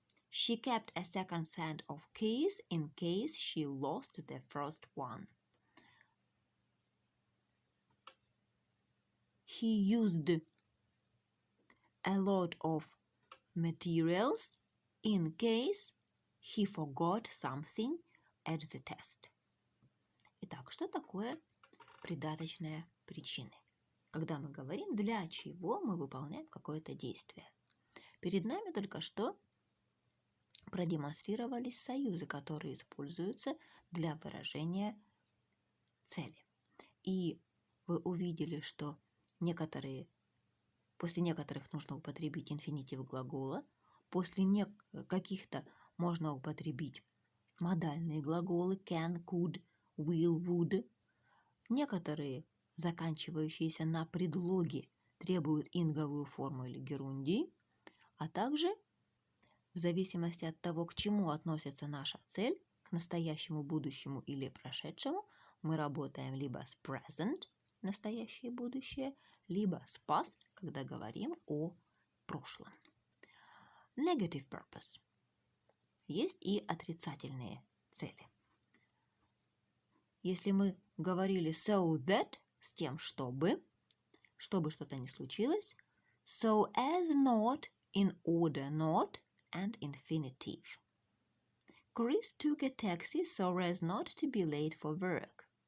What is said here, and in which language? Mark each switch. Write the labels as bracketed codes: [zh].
[en] She kept a second set of keys in case she lost the first one. He used a lot of materials in case he forgot something at the test. [ru] Итак, что такое придаточные причины? Когда мы говорим, для чего мы выполняем какое-то действие. Перед нами только что продемонстрировались союзы, которые используются для выражения цели. И вы увидели, что после некоторых нужно употребить инфинитив глагола, после каких-то можно употребить модальные глаголы can, could, will, would. Некоторые, заканчивающиеся на предлоге, требуют инговую форму или герундий, а также в зависимости от того, к чему относится наша цель, к настоящему, будущему или прошедшему, мы работаем либо с present, настоящее и будущее, либо с past, когда говорим о прошлом. [en] Negative purpose. [ru] Есть и отрицательные цели. Если мы говорили [en] so that, [ru] с тем, чтобы что-то не случилось, [en] so as not, in order not, and infinitive. Chris took a taxi so as not to be late for work.